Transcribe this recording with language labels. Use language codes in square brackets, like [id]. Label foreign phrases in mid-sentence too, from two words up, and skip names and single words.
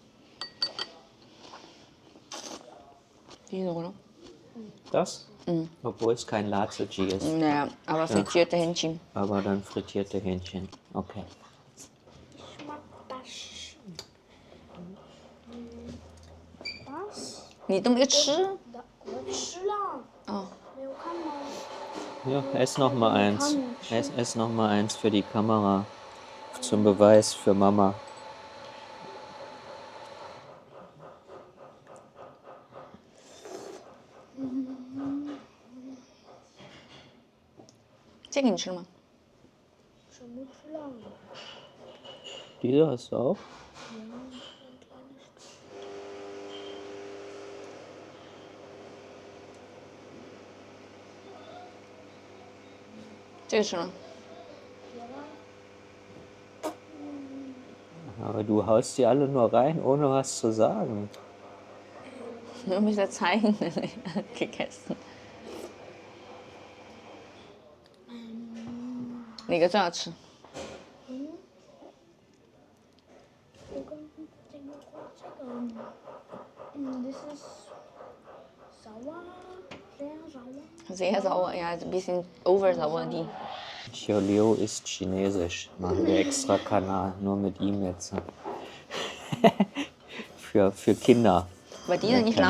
[de] Diese, oder? Das? Obwohl es kein Laziji ist. Naja, aber frittierte Hähnchen. Aber dann frittierte Hähnchen. Okay. Ich mag das. Was? [zh] 你都没吃？ Da, ich 吃了，哦，没有看吗？ [de] Ja, ess noch mal eins. Ess noch mal eins für die Kamera. Zum Beweis für Mama. [zh] 这个你吃了吗？什么吃了？ [de] Diese hast du auch? [zh] 这个吃了。 [de] Aber du haust die alle nur rein, ohne was zu sagen. Ich muss ja zeigen, dass ich gegessen. [zh] 哪个最好吃？ [de] 这个 ， [en] this is [de] sauer, sehr sauer. Sehr sauer, ja, ein bisschen oversauer die. Xiaolio ist chinesisch. Machen wir extra Kanal, nur mit ihm jetzt. für Kinder. Aber die sind nicht kann